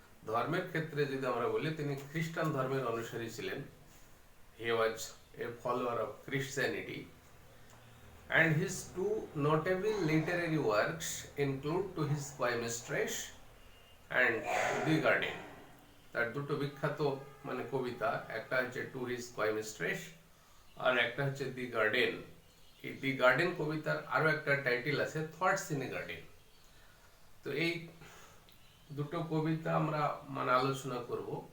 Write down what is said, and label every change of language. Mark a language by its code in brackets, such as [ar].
[bn] ধর্মের ক্ষেত্রে যদি আমরা বলি, তিনি খ্রিস্টান ধর্মের অনুসারী ছিলেন। [en] He was a follower of Christianity. and his two notable literary works include To His Coy Mistress and The Garden. [bn] তার দুটো বিখ্যাত কবিতা, একটা হচ্ছে টু হিজ কয় মিস্ট্রেস আর একটা হচ্ছে দি গার্ডেন। এই দি গার্ডেন কবিতার আরো একটা টাইটেল আছে, থটস ইন এ গার্ডেন। তো এই দুটো কবিতা আমরা আলোচনা করব।